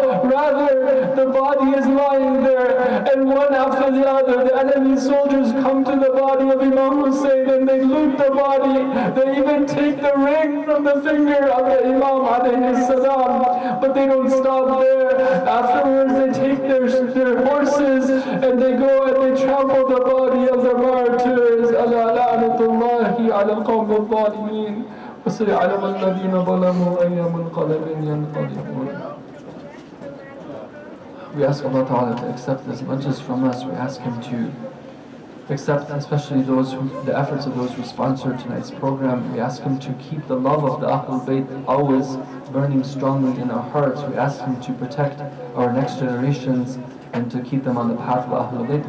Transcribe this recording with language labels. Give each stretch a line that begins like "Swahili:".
English: Rather, the body is lying there, and one after the other, the enemy soldiers come to the body of Imam Hussein and they loot the body. They even take the ring from the finger of the Imam alayhi salam. But they don't stop there. Afterwards, they take their horses and they go and they trample the body of the martyrs.
Arabic: Ala la'natullahi ala al-qawm al-zalimin. وسيعلم الذين ظلموا أي منقلب ينقلبون.
English: We ask Allah Ta'ala to accept as much as from us. We ask Him to accept especially the efforts of those who sponsored tonight's program. We ask Him to keep the love of the Ahlul Bayt always burning strongly in our hearts. We ask Him to protect our next generations and to keep them on the path of Ahlul Bayt.